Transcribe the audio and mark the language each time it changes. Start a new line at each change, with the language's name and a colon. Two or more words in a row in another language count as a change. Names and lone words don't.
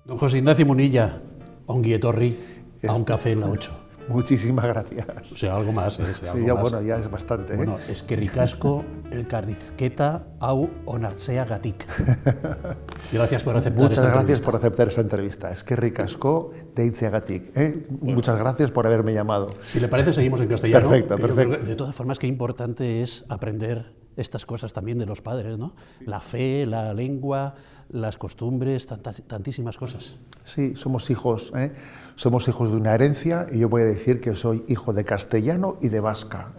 Spanish: José Ignacio Munilla,
Basque: ongi etorri
Spanish: a un café en la 8. Muchísimas gracias. O sea, algo más, ¿eh? Sí, ya, bueno, ya es bastante.
Basque: Bueno, eskerrik asko elkarrizketa hau onartzeagatik.
Spanish: Gracias por aceptar Muchas esta gracias entrevista. por aceptar esta entrevista.
Basque: Eskerrik asko deitzeagatik.
Spanish: Muchas gracias por haberme llamado. Si le parece, seguimos en castellano. Perfecto, que yo perfecto. creo que, de todas formas, qué importante es aprender estas cosas también de los padres, ¿no? La fe, la lengua, las costumbres, tantísimas cosas. Sí, somos hijos de una herencia y yo voy a decir que soy hijo de castellano y de vasca.